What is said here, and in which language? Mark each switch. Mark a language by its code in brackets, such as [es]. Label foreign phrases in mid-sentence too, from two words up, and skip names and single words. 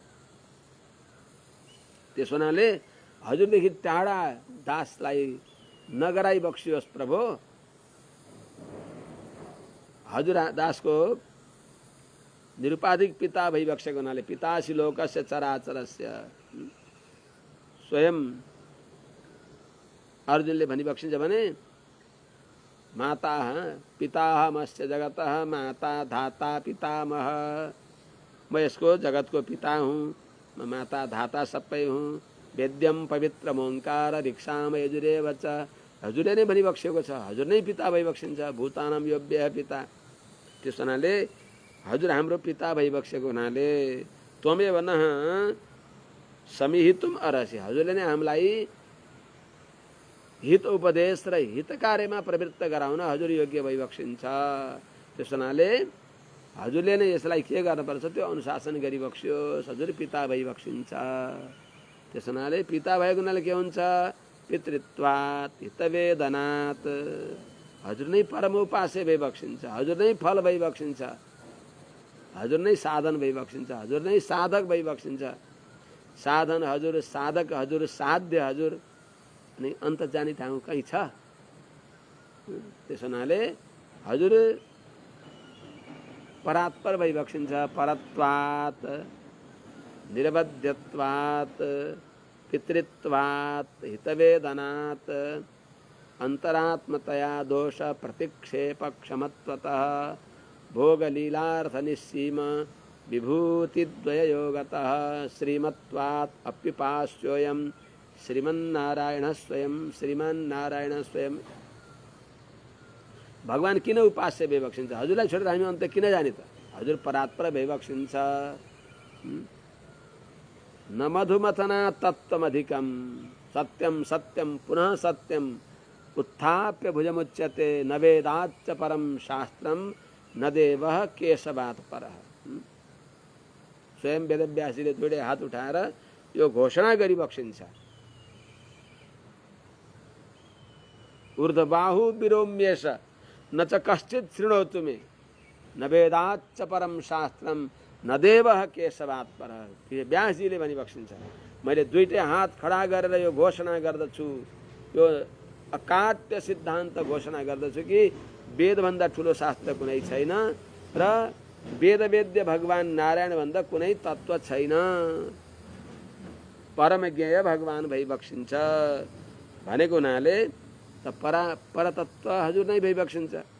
[ne] त्यसो हुनाले हजुरदेखि टाढा दासलाई नगराई बक्सियोस् प्रभु। हजुर दासको निरुपाधिक पिता भइबक्सेको हुनाले [sa] पितासि लोकस्य चराचरस्य, [ne] स्वयं अर्जुनले भनिबक्सिन्छ भने [sa] माता पितामहस्य जगतः माता धाता पितामह, [ne] म यसको जगतको पिता हुँ, म माता धाता सबै हुँ। [sa] वेद्यम पवित्र ओंकार भिक्षाम यजुरेव च, [ne] हजुरले नै भनिबक्सेको छ, हजुर नै पिता भइबक्सिन्छ। [sa] भूतानाम योभ्यः पिता, [ne] त्यस हुनाले हजुर हाम्रो पिता भइबक्सेको हुनाले [sa] त्वमेव नः समीहितुम् अर्हसि, [ne] हजुरले नै हामीलाई हित उपदेश र हित कार्यमा प्रवृत्त गराउन हजुर योग्य भइबक्सिन्छ। त्यस हुनाले हजुरले नै यसलाई के गर्नुपर्छ त्यो अनुशासन गरिबक्सियोस्, हजुर पिता भइबक्सिन्छ। त्यस हुनाले पिता भएको हुनाले के हुन्छ? [sa] पितृत्वात् हितवेदनात्। [ne] हजुर नै परम उपास्य भइबक्सिन्छ, हजुर नै फल भइबक्सिन्छ, हजुर नै साधन भइबक्सिन्छ, हजुर नै साधक भइबक्सिन्छ। साधन हजुर, साधक हजुर, साध्य हजुर, अनि अन्त जाने ठाउँ कहीँ छ? त्यस हुनाले हजुर परात्पर भइबक्सिन्छ। [sa] परत्वात्, निरवध्यत्वात्, पितृत्वात्, हितवेदनात्, अंतरात्मतया दोष प्रतिक्षेप क्षमत्वतः भोगलीलार्थ निस्सीम विभूतिद्वययोगतः श्रीमत्वात् अप्युपास्योऽयं श्रीमन्नारायण स्वयं। [ne] श्रीमन्नारायण स्वयं भगवान किन उपास्य भइबक्सिन्छ? हजुरलाई छोडेर हामी अन्त किन जाने त? हजुर परात्पर भइबक्सिन्छ। [sa] न मधुमथना तत्त्वमधिकं सत्यं सत्यं पुनः सत्यं उत्थाप्य भुजमुच्यते न वेदाच्च परम शास्त्रम न देवः केशवात् परः। [ne] स्वयं वेदव्यासजीले दुईटै हात उठाएर यो घोषणा गरिबक्सिन्छ। [sa] ऊर्ध्वबाहु विरोम्येष न च कश्चित् शृणोतु मे न वेदाच्च परम शास्त्रम न देवः केशवात् परः। [ne] व्यासजीले भनिबक्सिन्छ, मैले दुईटै हात खडा गरेर यो घोषणा गर्दछु, यो अकाट्य सिद्धान्त घोषणा गर्दछु कि वेदभन्दा ठुलो शास्त्र कुनै छैन र वेदवेद्य भगवान नारायण भन्दा कुनै तत्त्व छैन। परमज्ञेय भगवान भइबक्सिन्छ भनेको हुनाले त परतत्व हजुर नै भइबक्सिन्छ।